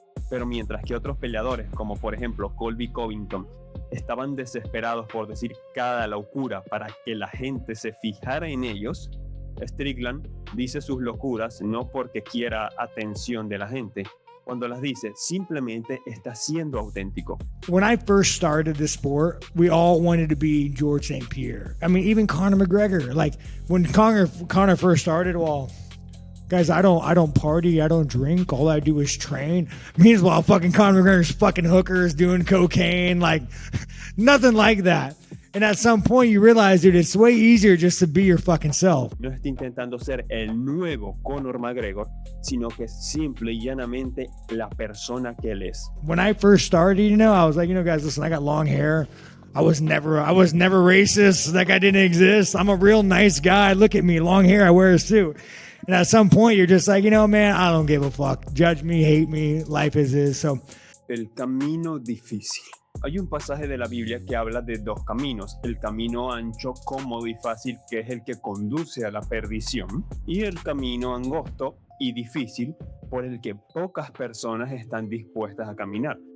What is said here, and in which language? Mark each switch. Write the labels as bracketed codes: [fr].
[es] Pero mientras que otros peleadores, como por ejemplo Colby Covington, estaban desesperados por decir cada locura para que la gente se fijara en ellos, Strickland dice sus locuras no porque quiera atención de la gente. Cuando las dice, simplemente está siendo auténtico. [en] When I first started the sport, we all wanted to be George St. Pierre. I mean, even Conor McGregor. Like when Conor first started, well, guys, I don't party, I don't drink, all I do is train. Meanwhile, fucking Conor McGregor's fucking hookers, doing cocaine, like nothing like that. And at some point you realize, dude, it's way easier just to be your fucking self. [es] No está intentando ser el nuevo Conor McGregor, sino que es simple y llanamente la persona que él es. [en] When I first started, I was like, guys, listen, I got long hair. I was never racist. That guy didn't exist. I'm a real nice guy. Look at me, long hair, I wear a suit. And at some point you're just like, man, I don't give a fuck. Judge me, hate me, life is. So. [es] El camino difícil. Hay un pasaje de la Biblia que habla de dos caminos, el camino ancho, cómodo y fácil, que es el que conduce a la perdición, y el camino angosto y difícil, por el que pocas personas están dispuestas a caminar.